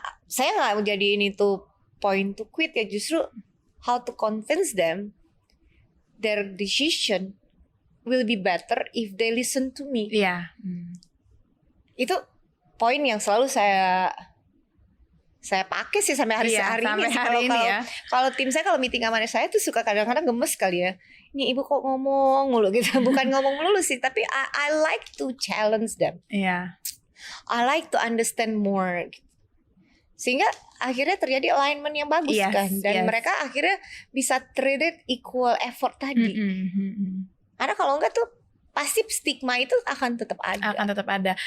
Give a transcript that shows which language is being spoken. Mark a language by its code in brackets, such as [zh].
[id] Saya nggak jadiin itu [en] point to quit [id] ya, justru [en] how to convince them their decision will be better if they listen to me. [id] Itu poin yang selalu saya pakai sih sampai hari ini. Kalau tim saya kalau meeting sama saya tuh suka kadang-kadang gemes kali ya. Ini ibu kok ngomong mulu gitu. Bukan ngomong mulu sih, tapi [en] I like to challenge them. I like to understand more. [id] Sehingga akhirnya terjadi alignment yang bagus kan. Dan mereka akhirnya bisa [en] treated equal effort [id] tadi. Karena kalau enggak tuh pasti stigma itu akan tetap ada.